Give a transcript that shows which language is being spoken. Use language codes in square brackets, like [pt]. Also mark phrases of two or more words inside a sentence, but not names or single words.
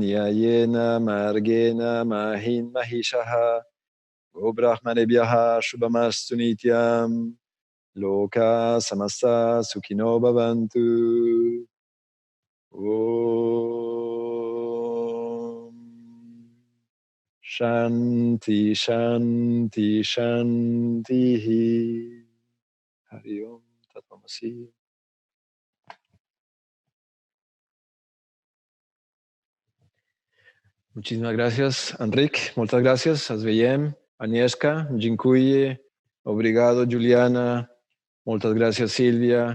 [sa] न्यायेन मार्गेण महीं महीशाः गोब्राह्मणेभ्यः शुभमस्तु नित्यं लोकाः समस्ताः सुखिनो भवन्तु. ॐ शान्ति शान्ति शान्ति. हरि ॐ तत् मसि. [es] Muchísimas gracias, Enric. Muchas gracias, Asveyem, Agnieszka, Dziękuję, obrigado, Juliana. Muchas gracias, Silvia.